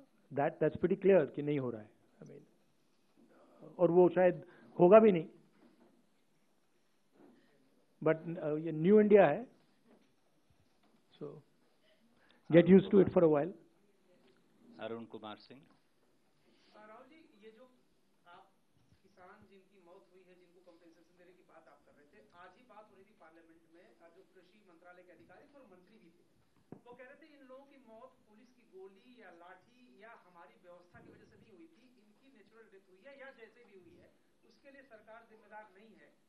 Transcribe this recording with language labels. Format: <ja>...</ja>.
<en>That's pretty clear</en> <hi>कि नहीं हो रहा है।</hi> <en>I mean,</en> <hi>और वो शायद होगा भी नहीं।</hi> <en>But ये New India है, so get used to it for a while. Arun Kumar Singh.</en> <hi>Rahul ji, ये जो आप किसान जिनकी मौत हुई है, जिनको कंपेंसेशन देने की बात आप कर रहे थे, आज ही बात हो रही थी पार्लियामेंट में, जो कृषि मंत्रालय के अधिकारी और मंत्री भी थे, वो कह रहे थे इन लोगों की मौत पुलिस की गोली या लाठी या हमारी व्यवस्था की वजह से नहीं हुई थी, इनकी नेचुरल डेथ हुई है या जैसे भी हुई है उसके लिए सरकार जिम्मेदार नहीं है।</hi>